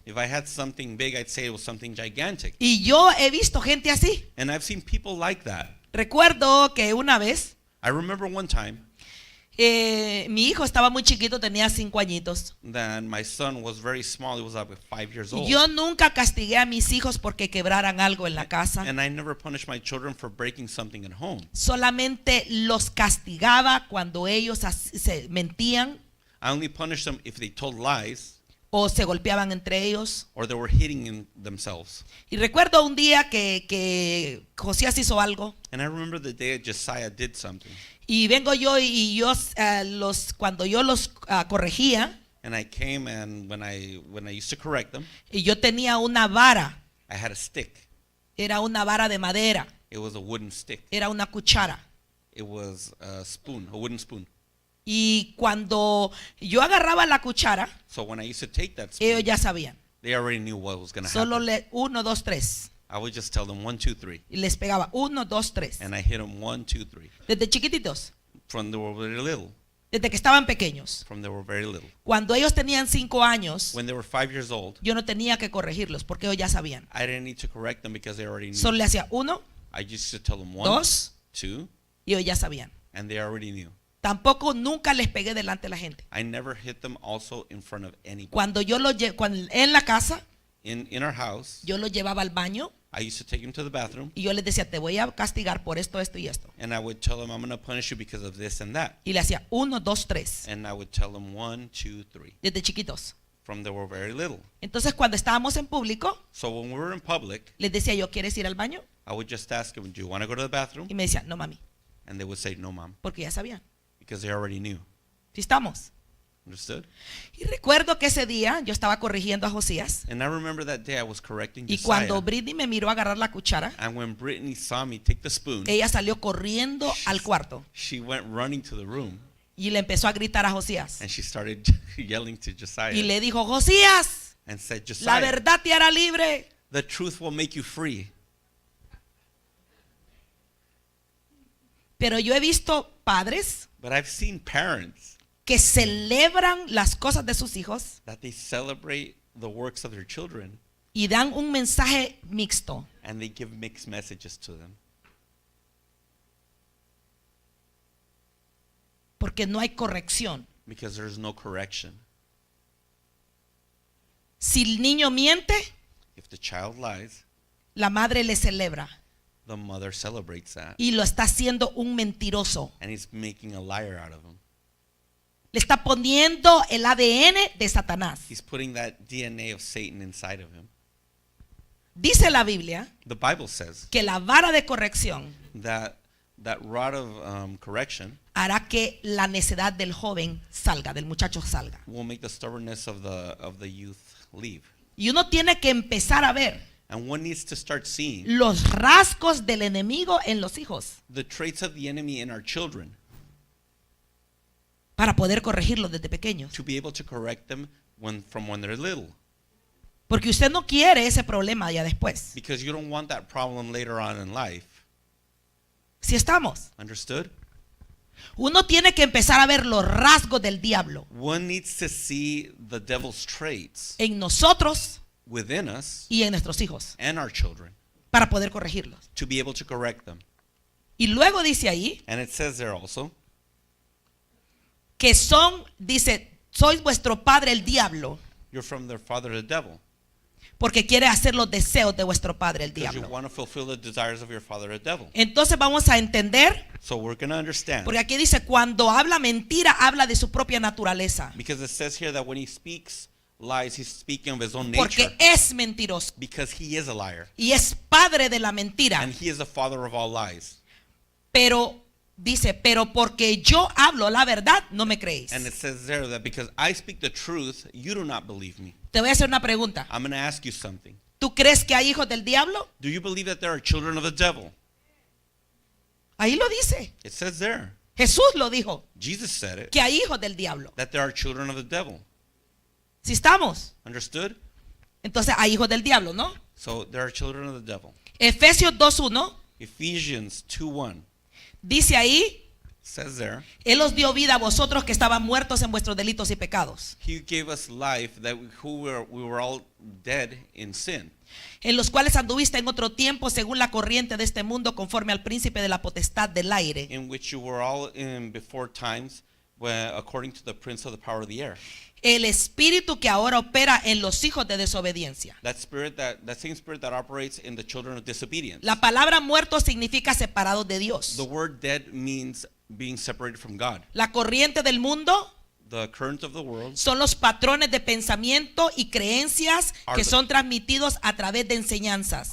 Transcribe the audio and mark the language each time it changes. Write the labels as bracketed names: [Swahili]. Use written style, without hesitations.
[English] If I had something big, I'd say it was something gigantic. [Spanish] Y yo he visto gente así. [English] And I've seen people like that. [Spanish] Recuerdo que una vez [English] I remember one time [Spanish] mi hijo estaba muy chiquito, tenía 5 añitos. [English] that my son was very small. He was like 5 years old. [Spanish] Yo nunca castigué a mis hijos porque quebraran algo en la casa. [English] And I never punished my children for breaking something at home. [Spanish] Solamente los castigaba cuando ellos se mentían [English] I only punished them if they told lies [Spanish] o se golpeaban entre ellos. [English] or they were hitting themselves. [Spanish] Y recuerdo un día que Josías hizo algo [English] And I remember the day Josiah did something. [Spanish] y vengo yo y yo cuando yo los corregía [English] And I came, and when I used to correct them, [Spanish] y yo tenía una vara, [English] I had a stick. [Spanish] era una vara de madera, [English] It was a wooden stick. [Spanish] era una cuchara. [English] It was a spoon, a wooden spoon. [Spanish] Y cuando yo agarraba la cuchara, [English] So when I used to take that [Spanish] ellos [English] spoon, [Spanish] ya sabían. [English] they already knew what was going to [Spanish] Solo [English] happen. [Spanish] 1, 2, 3. [English] I would just tell them 1, 2, 3. [Spanish] Y les pegaba 1, 2, 3. [English] And I hit them 1, 2, 3. [Spanish] Desde chiquititos, [English] From they were very little. [Spanish] desde que estaban pequeños. [English] From they were very little. [Spanish] Cuando ellos tenían 5 años, [English] When they were 5 years old, [Spanish] yo no tenía que corregirlos porque ellos ya sabían. [English] I didn't need to correct them because they already knew. [Spanish] Solo le hacía 1, [English] I used to tell them 1, [Spanish] 2 [English] 2, [Spanish] y ellos ya sabían. [English] and they already knew. [Spanish] Tampoco nunca les pegué delante de la gente. [English] I never hit them also in front of anybody. [Spanish] Cuando en la casa, [English] In our house, [Spanish] yo los llevaba al baño [English] I used to take him to the bathroom, [Spanish] y yo les decía, te voy a castigar por esto, esto y esto. [English] and I would tell him, I'm going to punish you because of this and that. [Spanish] Y le hacía 1, 2, 3, [English] And I would tell him 1, 2, 3, [Spanish] desde chiquitos. [English] from they were very little. [Spanish] Entonces cuando estábamos en público, [English] So when we were in public, [Spanish] les decía yo, ¿quieres ir al baño? [English] I would just ask him, do you want to go to the bathroom? [Spanish] Y me decía, no mami, [English] And they would say, no, mom, [Spanish] porque ya sabían. [English] because they already knew. [Spanish] ¿Sí estamos? [English] Understood? [Spanish] Y recuerdo que ese día yo estaba corrigiendo a Josías. [English] And I remember that day I was correcting [Spanish] Y [English] Josiah. [Spanish] cuando Britney me miró agarrar la cuchara, [English] And when Brittany saw me take the spoon, [Spanish] ella salió corriendo al cuarto [English] she went running to the room [Spanish] y le empezó a gritar a Josías. [English] and she started yelling to Josiah [Spanish] Y le dijo, Josías, [English] and said, [Spanish] la [English] Josiah, [Spanish] verdad te hará libre. [English] the truth will make you free. [Spanish] Pero yo he visto padres [English] But I've seen parents [Spanish] que celebran las cosas de sus hijos [English] that they celebrate the works of their children [Spanish] y dan un mensaje mixto. [English] and they give mixed messages to them [Spanish] Porque no hay corrección. [English] because there's no correction. [Spanish] Si el niño miente, [English] If the child lies, [Spanish] la madre le celebra [English] the mother celebrates that [Spanish] y lo está haciendo un mentiroso. [English] and he's making a liar out of him. [Spanish] Le está poniendo el ADN de Satanás. [English] He's putting that DNA of Satan inside of him. [Spanish] Dice la Biblia [English] The Bible says [Spanish] que la vara de corrección [English] that rod of correction [Spanish] hará que la necedad del joven salga, del muchacho salga. [English] will make the stubbornness of the youth leave. [Spanish] Y uno tiene que empezar a ver [English] And one needs to start seeing [Spanish] los rasgos del enemigo en los hijos [English] the traits of the enemy in our children [Spanish] para poder corregirlos desde pequeños. [English] to be able to correct them from when they're little. [Spanish] Porque usted no quiere ese problema ya después. [English] Because you don't want that problem later on in life. [Spanish] Si estamos, [English] Understood? [Spanish] uno tiene que empezar a ver los rasgos del diablo [English] One needs to see the devil's traits [Spanish] en nosotros [English] within us [Spanish] y en nuestros hijos [English] and our children [Spanish] para poder corregirlos. [English] to be able to correct them. [Spanish] Y luego dice ahí [English] And it says there also [Spanish] que dice, sois vuestro padre el diablo, [English] you're from their father the devil. [Spanish] porque quiere hacer los deseos de vuestro padre el [English] Because you [Spanish] diablo. [English] want to fulfill the desires of your father the devil. [Spanish] Entonces vamos a entender, [English] So we're going to understand. [Spanish] porque aquí dice, cuando habla mentira, habla de su propia naturaleza, [English] Because it says here that when he speaks lies, he's speaking of his own [Spanish] porque [English] nature. [Spanish] es mentiroso [English] Because he is a liar. [Spanish] y es padre de la mentira. [English] And he is the father of all lies. [Spanish] Pero dice, pero porque yo hablo la verdad, no me creéis. [English] And it says there that because I speak the truth, you do not believe me. [Spanish] Te voy a hacer una pregunta. [English] I'm going to ask you something. [Spanish] ¿Tú crees que hay hijos del diablo? [English] Do you believe that there are children of the devil? [Spanish] Ahí lo dice. [English] It says there. [Spanish] Jesús lo dijo, [English] Jesus said it. [Spanish] que hay hijos del diablo. [English] That there are children of the devil. [Spanish] Si estamos, [English] Understood? [Spanish] entonces hay hijos del diablo, ¿no? [English] So there are children of the devil. [Spanish] Efesios 2:1 [English] Ephesians 2:1 [Spanish] dice ahí, [English] says there, [Spanish] Él os dio vida a vosotros que estaban muertos en vuestros delitos y pecados, [English] he gave us life that we were all dead in sin, [Spanish] en los cuales anduviste en otro tiempo según la corriente de este mundo, conforme al príncipe de la potestad del aire, [English] in which you were all in before times according to the prince of the power of the air. [Spanish] el espíritu que ahora opera en los hijos de desobediencia. [English] That same spirit that operates in the children of disobedience. [Spanish] La palabra muerto significa separados de Dios. [English] The word dead means being separated from God. [Spanish] La corriente del mundo [English] The current of the world [Spanish] son los patrones de pensamiento y creencias que son transmitidos a través de enseñanzas.